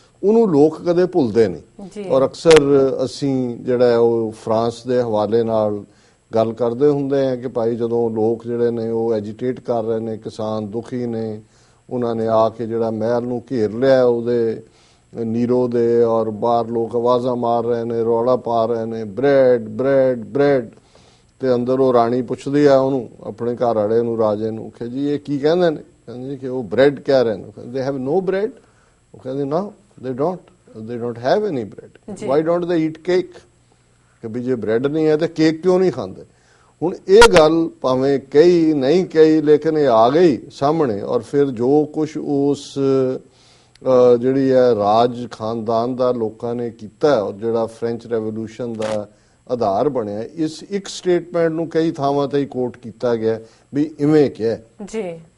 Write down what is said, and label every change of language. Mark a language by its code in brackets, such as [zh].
[pa] ਉਹਨੂੰ ਲੋਕ ਕਦੇ ਭੁੱਲਦੇ ਨਹੀਂ। ਔਰ ਅਕਸਰ ਅਸੀਂ ਜਿਹੜਾ ਉਹ ਫਰਾਂਸ ਦੇ ਹਵਾਲੇ ਨਾਲ ਗੱਲ ਕਰਦੇ ਹੁੰਦੇ ਆ ਕਿ ਭਾਈ ਜਦੋਂ ਲੋਕ ਜਿਹੜੇ ਨੇ ਉਹ ਐਜੀਟੇਟ ਕਰ ਰਹੇ ਨੇ, ਕਿਸਾਨ ਦੁਖੀ ਨੇ, ਉਹਨਾਂ ਨੇ ਆ ਕੇ ਜਿਹੜਾ ਮਹਿਲ ਨੂੰ ਘੇਰ ਲਿਆ ਉਹਦੇ ਨੀਰੋ ਦੇ, ਔਰ ਬਾਹਰ ਲੋਕ ਆਵਾਜ਼ਾਂ ਮਾਰ ਰਹੇ ਨੇ, ਰੌਲਾ ਪਾ ਰਹੇ ਨੇ, ਬ੍ਰੈਡ ਬ੍ਰੈਡ ਬ੍ਰੈਡ। ਤੇ ਅੰਦਰ ਉਹ ਰਾਣੀ ਪੁੱਛਦੀ ਆ ਉਹਨੂੰ, ਆਪਣੇ ਘਰ ਵਾਲੇ ਨੂੰ, ਰਾਜੇ ਨੂੰ, ਕਿ ਜੀ ਇਹ ਕੀ ਕਹਿੰਦੇ ਨੇ? ਕਹਿੰਦੇ ਕਿ ਉਹ ਬ੍ਰੈਡ ਕਹਿ ਰਹੇ ਨੇ। [en] They have no bread. [pa] ਉਹ ਕਹਿੰਦੇ ਨਾ, [en] they don't have any bread. Why don't they eat cake? [pa] ਕਿ ਵੀ ਜੇ ਬ੍ਰੈਡ ਨਹੀਂ ਹੈ ਤੇ ਕੇਕ ਕਿਉਂ ਨਹੀਂ ਖਾਂਦੇ? ਹੁਣ ਇਹ ਗੱਲ ਭਾਵੇਂ ਕਹੀ ਨਹੀਂ ਕਹੀ, ਲੇਕਿਨ ਇਹ ਆ ਗਈ ਸਾਹਮਣੇ। ਔਰ ਫਿਰ ਜੋ ਕੁਝ ਉਸ ਜਿਹੜੀ ਹੈ ਰਾਜ ਖਾਨਦਾਨ ਦਾ ਲੋਕਾਂ ਨੇ ਕੀਤਾ, ਔਰ ਜਿਹੜਾ ਫ੍ਰੈਂਚ ਰੈਵੋਲੂਸ਼ਨ ਦਾ ਆਧਾਰ ਬਣਿਆ, ਇਸ ਇੱਕ ਸਟੇਟਮੈਂਟ ਨੂੰ ਕਈ ਥਾਵਾਂ ਤੇ ਕੋਟ ਕੀਤਾ ਗਿਆ ਵੀ ਇਵੇਂ ਕਿਹਾ ਜੀ।